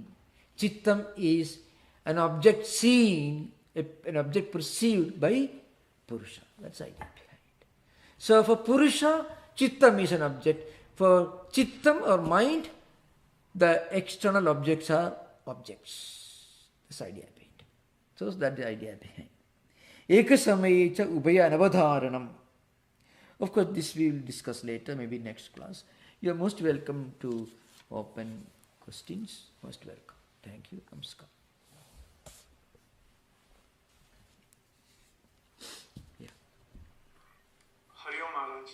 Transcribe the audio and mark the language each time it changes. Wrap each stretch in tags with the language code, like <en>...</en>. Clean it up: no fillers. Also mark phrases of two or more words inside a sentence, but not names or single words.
<en>Chittam is an object seen, an object perceived by Purusha. That's the idea behind it. So for Purusha, Chittam is an object. For Chittam or mind, the external objects are objects. That's the idea behind it. So that's the idea behind it.</en> <sa>Ekasamayecha ubhaya anavadharanam.</sa> <en>Of course, this we will discuss later, maybe next class. You are most welcome to open questions. Most welcome. Thank you. Namaskar. Hari Om Maharaj.</en>